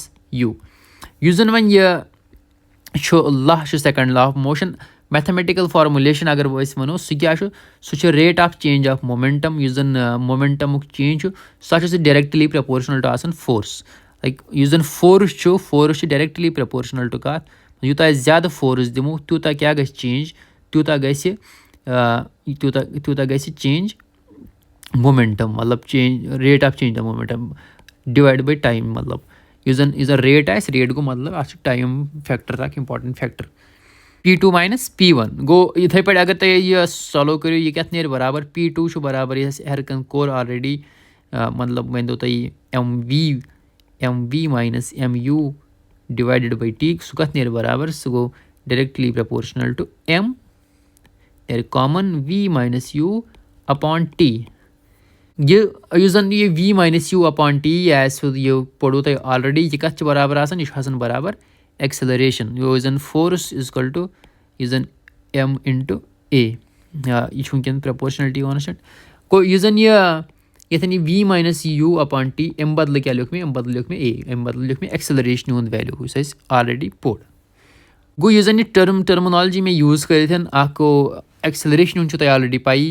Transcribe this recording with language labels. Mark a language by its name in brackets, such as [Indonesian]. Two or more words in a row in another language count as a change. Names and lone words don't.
[Kashmiri] یُس زن وۄنۍ یہِ چھُ لا چھُ [English] second law of motion mathematical formulation [Kashmiri] اگر أسۍ وَنو سُہ کیاہ چھُ سُہ چھُ [English] rate of change of momentum [Kashmiri] یُس زن مومینٹمُک چینج چھُ سُہ چھُ [English] directly proportional to [Kashmiri] آسان فورس. لایک یُس زن فورس چھُ [English] directly proportional to [Kashmiri] کتھ یوٗتاہ أسۍ زیادٕ فورس دِمو تیوٗتاہ کیاہ گژھِ چینج تیوٗتاہ گژھِ [English] change momentum [Kashmiri] مطلب [English] change rate of change of momentum divide by time. [Kashmiri] مطلب یُس زن ریٹ آسہِ ریٹ گوٚو مطلب اَتھ چھُ [English] time factor [Kashmiri] اکھ [English] important factor. P2 minus P1 [Kashmiri] گوٚو یِتھٕے پٲٹھۍ اگر تُہۍ یہِ سالو کٔرِو یہِ کیٛاہ نیرِ برابر P2 چھُ برابر یہِ ہٮ۪رِ کَن کوٚر آلریڈی مطلب ؤنۍتو تُہۍ [English] MV minus MU divided by T [Kashmiri] سُہ کَتھ نیرِ برابر سُہ گوٚو [English] directly proportional to M [Kashmiri] نیرِ کامن [English] V minus U upon T. [Kashmiri] یُس زن یہِ [English] V minus U upon T [Kashmiri] یہِ آسہِ یہِ پوٚروٕ تۄہہِ آلریڈی یہِ کَتھ چھِ برابر آسان یہِ چھُ آسان برابر ایکسلریشن یُس زن [English] force is equal to [Kashmiri] یُس زن [English] M into A [Kashmiri] یہِ چھُ وٕنکیٚن [English] proportionality constant. [Kashmiri] گوٚو یُس زن ییٚتھٮ۪ن یہِ [English] V minus U upon T [Kashmiri] اَمہِ بدلہٕ کیاہ لیوٚکھ مےٚ اَمہِ بدلہٕ لیوٚکھ مےٚ A اَمہِ بدلہٕ لیوٚکھ مےٚ ایکسلریشنہِ ہُنٛد ویلیوٗ یُس اَسہِ آلریڈی پوٚر. گوٚو یُس زن یہِ ٹٔرمنالجی مےٚ یوٗز کٔرِتھ اکھ گوٚو ایکسلریشن ہُنٛد چھُ تۄہہِ آلریڈی پَیی.